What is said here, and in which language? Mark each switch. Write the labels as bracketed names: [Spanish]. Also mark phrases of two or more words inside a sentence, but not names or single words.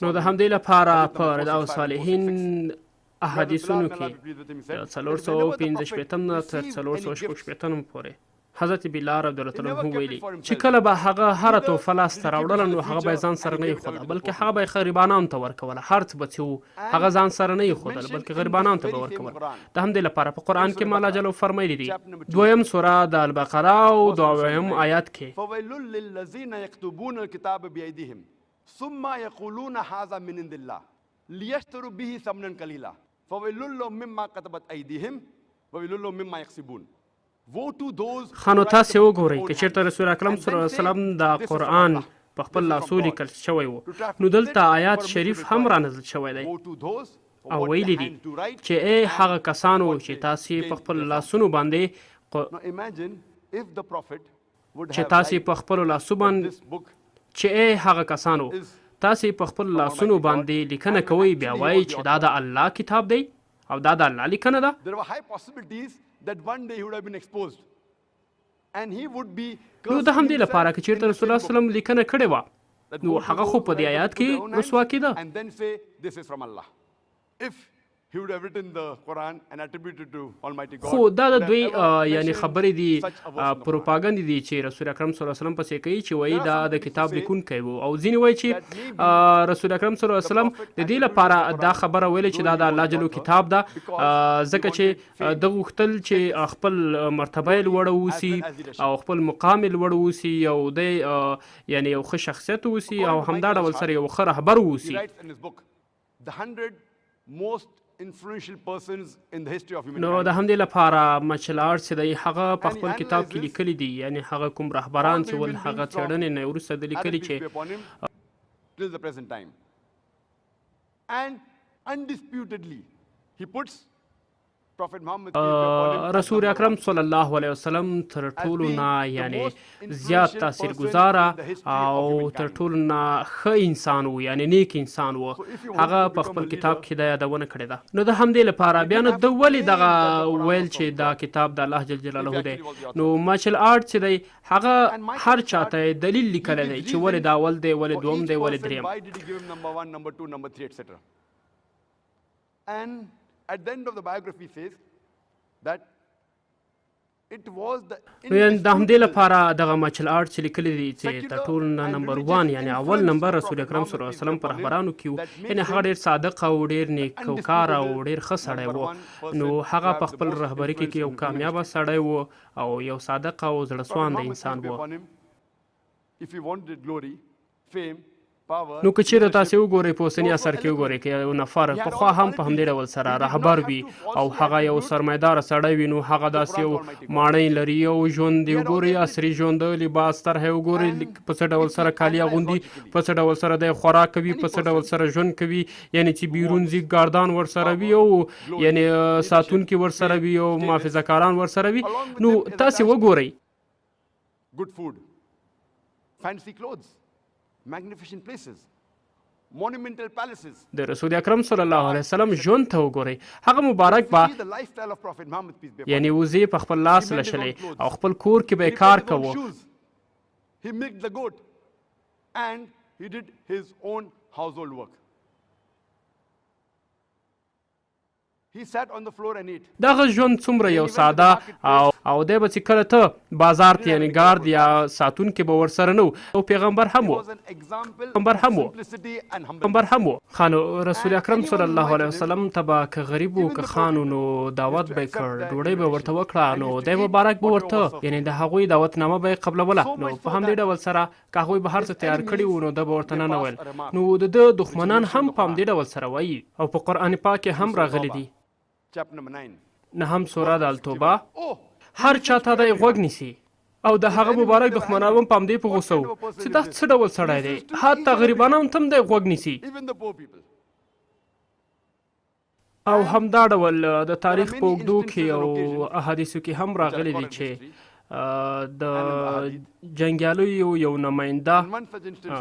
[Pashto] نو د همدې لپاره په رضا الصالحین احادیثونو کې د 465 نه تر 466 پورې حضرت بلال [Arabic] رضی الله عنه [Pashto] ویلي چې کله به هغه هره تحفه لاسته راوړله نو هغه به یې ځان سره نه ایښوده بلکې هغه به یې غریبانانو ته ورکوله. هر څه به چې وو هغه ځان سره نه ایښودل بلکې غریبانانو ته به ورکول. د همدې لپاره په قرآن کې الله جل فرمایلی دي 2م سوره د البقره او 2م آیات کې [Arabic] فویل للذین یکتبون الکتاب بأیدیهم ثم یقولون هذا من عند الله لیشتروا به ثمنا قلیلا فویل لهم مما كتبت ایدیهم وویل لهم مما یکسبون. [Pashto] خانو تاسې وګورئ که چېرته رسول اکرم [Arabic] صلی الله علیه وسلم [Pashto] د قرآن په خپل لاسو لیکل شوی و نو دلته آیات شریف هم رانازل شوی دی او ویلي دي چې ای هغه کسانو چې تاسې په خپل لاسونو باندې چې تاسې په خپلو لاسو باندې چې ای هغه کسانو تاسې په خپل لاسونو باندې لیکنه کوئ بیا وایي چې دا د الله کتاب دی او دا د الله لیکنه ده. [English] that one day he would have been exposed and he would be [Pashto] نو د همدې لپاره که چېرته رسول الله [Arabic] صلی الله علیه وسلم [Pashto] لیکنه کړې وه نو هغه خو په دې آیات کې رسوا کېده. [English] and then say this is from Allah. If he would have written the Quran and attributed to Almighty God. [Pashto] خو دا د دوی یعنی خبرې دي پروپاګند دي چې رسول اکرم [Arabic] صلی الله علیه وسلم [Pashto] پسې کوي چې وایي دا د کتاب لیکونکی و او ځینې وایي چې رسول اکرم [Arabic] صلی الله علیه وسلم [Pashto] د دې لپاره دا خبره ویلې چې دا د الله جل کتاب ده ځکه چې ده غوښتل چې خپل مرتبه یې لوړه اوسي او خپل مقام یې لوړ اوسي او دی یعنی یو ښه شخصیت اوسي او همدا ډول سره یو ښه رهبر اوسي. [English] The 100 most influential persons in the history of humankind. [Pashto] نو د همدې لپاره مارشل آرټس چې دی هغه په خپل کتاب کې لیکلي دي یعنی هغه کوم رهبران چې ول هغه څېړنې نه وروسته د لیکلي چې [English] till the present time and undisputedly he puts Prophet Muhammad [Pashto] رسول اکرم [Arabic] صلی الله علیه وسلم [Pashto] تر ټولو نه یعنی زیات تاثیرګذاره او تر ټولو نه ښه انسان و یعنی نیک انسان و هغه په خپل کتاب کې دا یادونه کړې ده. نو د همدې لپاره بیا نو ده ولې دغه ویل چې دا کتاب د [Arabic] الله جل جلاله [Pashto] دی نو مارشل آرټ چې دی هغه هر چاته دلیل لیکلی دی چې ولې دا اول دی ولې دوم دی ولې دریم. [English] why did he give him number 1 number 2 number 3 etc. and at the end of the biography says that it was the [Pashto] د همدې لپاره دغه مارشل آرټ چې لیکلی دي چې د ټولو نه نمبر 1 یعنی اول نمبر رسول اکرم [Arabic] صلی الله علیه وسلم [Pashto] په رهبرانو کې و یعنې هغه ډېر صادق او ډېر نیکوکار او ډېر ښه سړی و. نو هغه په خپل رهبري کې یو کامیابه سړی و او یو صادق او زړه سوانده انسان و. [English] if he wanted glory fame [Pashto] نو که چېرته تاسې وګورئ په اوسني عصر کې وګورئ که یو نفر پخوا هم په همدې ډول سره رهبر وي او هغه یو سرمایداره سړی وي نو هغه داسې یو ماڼۍ لري یو ژوند یې وګورئ عصري ژوند لباس طرح یې وګورئ په څه ډول سره کالي اغوندي په څه ډول سره دی خوراک کوي په څه ډول سره ژوند کوي یعنې چې بیرون ځي ګاردان ورسره وي او یعنې ساتونکي ورسره وي او محافظه کاران ورسره وي. نو تاسې وګورئ [English] good food fancy clothes magnificent places monumental palaces. [Pashto] د رسول اکرم [Arabic] صلی الله علیه وسلم [Pashto] ژوند ته وګورئ هغه مبارک به [English] the lifestyle of Prophet Muhammad peace be upon him. [Pashto] یعنی وزې په خپل لاس لشلې او خپل کور کې به یې کار کوو. [English] he milked the goat and he did his own household work. he sat on the floor and ate. [Pashto] دغه ژوند څومره یو ساده او دی به چې کله ته بازار ته یعنې ګارد یا ساتونکي به ورسره نه او پیغمبر هم و پیغمبر هم و. خانو رسول اکرم [Arabic] صلی الله علیه وسلم [Pashto] ته به که غریب و که خان نو دعوت به یې کړ ډوډۍ به ورته وکړه نو دی مبارک به ورته یعنې د هغوی دعوتنامه به یې قبلوله. نو په همدې ډول سره که هغوی به هر څه تیار کړي وو نو ده به ورته ننویل. نو د ده دښمنان هم په همدې ډول سره وایي او په قرآن پاک کې هم راغلی دي. [English] chapter number 9 [Pashto] نهم سوره د التوبه هر چاته دی غوږ نیسي او د هغه مبارک دښمنان هم په همدې په غوسه وو چې دا څه ډول سړی دی، حتی غریبان هم ته هم دی غوږ نیسي. او همدا ډول د تاریخ په اوږدو کې او احادیثو کې هم راغلی دی چې د جنګیالیو یو نماینده